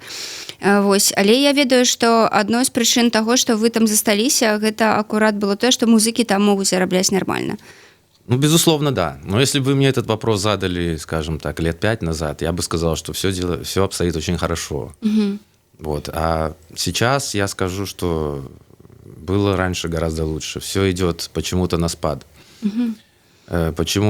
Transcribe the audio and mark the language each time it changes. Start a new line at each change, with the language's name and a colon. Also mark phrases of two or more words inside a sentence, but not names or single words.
Belarusian: Вось, але я ведаю, што адной з прычын таго, што вы там засталіся, гэта акурат было тое, што музыкі там могуць зарабляць нармальна.
Russian: Ну, безусловно, да. Но если бы вы мне этот вопрос задали, скажем так, лет 5 назад, я бы сказал, что все обстоит очень хорошо. Вот. А сейчас я скажу, что было раньше гораздо лучше. Все идет почему-то на спад. Почему?